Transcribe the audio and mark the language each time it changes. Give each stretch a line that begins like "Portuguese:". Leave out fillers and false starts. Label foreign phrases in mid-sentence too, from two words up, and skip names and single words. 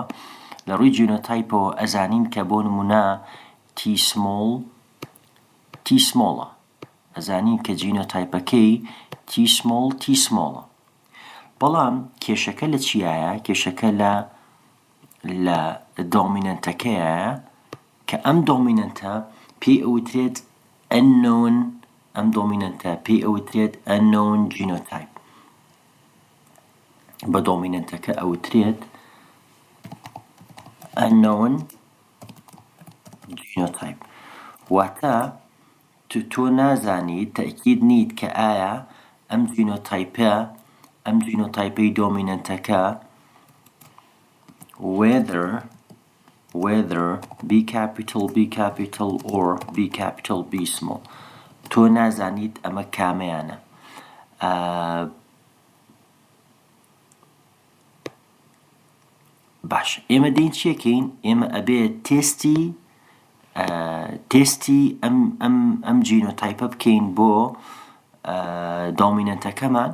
Central Kurdish: لە ڕووی جینۆتایپەوە ئەزانین کە بۆ نمونە تی سمۆڵە. ئەزانین کە جینۆتایپەکەی تی سمۆڵە. بەڵام کێشەکە لە چیایە؟ کێشەکە لە دۆمینەنتەکەیە کە ئەم دۆمینەنتە پێی ئەوترێت
English: unknown genotype.
Central Kurdish: بە دۆمینەنتەکە ئەوترێت
English: unknown genotype.
Central Kurdish: واتە تۆ نازانیت، تەئکید نیت کە ئایا ئەم جینۆتایپەی دۆمینەنتەکە
English: whether B capital or B capital B small.
Central Kurdish: تۆ نازانیت ئەمە کامەیانە. باش، ئێمە دەین چیەکەین؟ ئێمە ئەبێت تێستی ئەم جینۆتایپە بکەین بۆ دۆمینەنتەکەمان.